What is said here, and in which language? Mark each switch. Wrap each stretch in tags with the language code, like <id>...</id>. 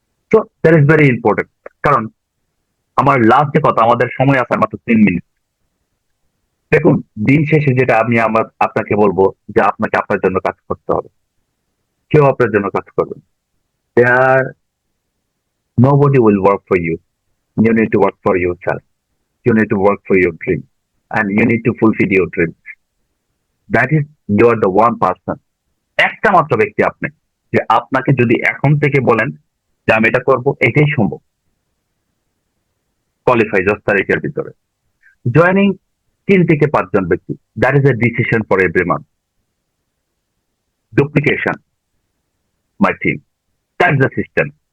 <bn>তো</bn> <en>That is very important.</en> <bn>কারণ আমার লাস্ট যে কথা, আমাদের সময় আছে মাত্র 3 মিনিট। দেখুন, দিন শেষে যেটা আমি আপনাকে বলবো যে আপনাকে আপনার জন্য কাজ করতে হবে। কেউ আপনার জন্য কাজ করবে না।</bn> <en>There nobody will work for you. You need to work for yourself. You need to work for your dream. And you need to fulfill your dream. That is, you are the one person.</en> <bn>একটা মাত্র ব্যক্তি আপনি, যে আপনাকে যদি এখন থেকে বলেন যে আমি এটা করবো, এটাই সম্ভব। কোয়ালিফাই 10 তারিখের ভিতরে জয়েনিং 3 থেকে 5 জন ব্যক্তি।</bn> <en>That is a decision for every month. Duplication my team. That's the system.</en>